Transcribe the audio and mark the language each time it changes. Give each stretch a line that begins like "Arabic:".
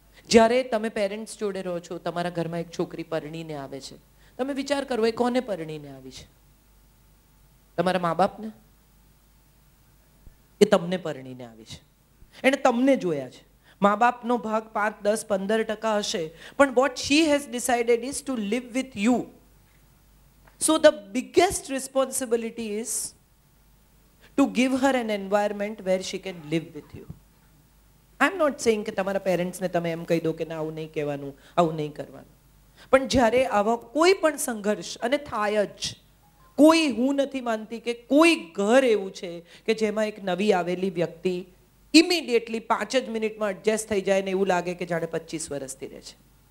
Gujarati: જ્યારે તમે પેરેન્ટ્સ જોડે રહો છો, તમારા ઘરમાં એક છોકરી પરણીને આવે છે, તમે વિચાર કરો એ કોને પરણીને આવી છે? તમારા મા બાપને? એ તમને પરણીને આવી છે, એણે તમને જોયા છે. મા બાપનો ભાગ 5, 10, 15% હશે, પણ
English: What she has decided is to live with you. So the biggest responsibility is to give her an environment where she can live with you. I'm not saying
Gujarati: કે તમારા પેરેન્ટ્સને તમે એમ કહી દો કે ના આવું નહીં કહેવાનું, આવું નહીં કરવાનું. પણ જ્યારે આવા કોઈ પણ સંઘર્ષ, અને થાય જ, કોઈ, હું નથી માનતી કે કોઈ ઘર એવું છે કે જેમાં એક નવી આવેલી વ્યક્તિ ઇમિડિયેટલી 5 જ મિનિટમાં એડજસ્ટ થઈ જાય ને એવું લાગે કે જાણે 25 વર્ષથી રહે છે.